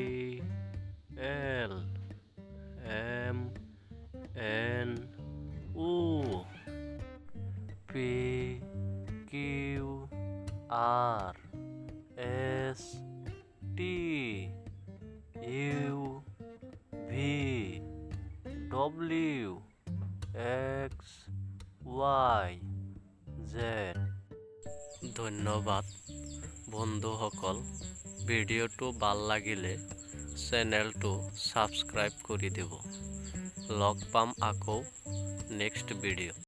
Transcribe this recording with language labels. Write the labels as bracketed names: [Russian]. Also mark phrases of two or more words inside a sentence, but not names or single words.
[English] L, M, N, O, P, Q, R, S, T, U, V, W, X, Y, Z। [Assamese] ধন্যবাদ বন্ধুসকল, ভিডিঅ'টো ভাল লাগিলে চেনেলটো ছাবস্ক্ৰাইব কৰি দিব। লগ পাম আকৌ [English] next video'.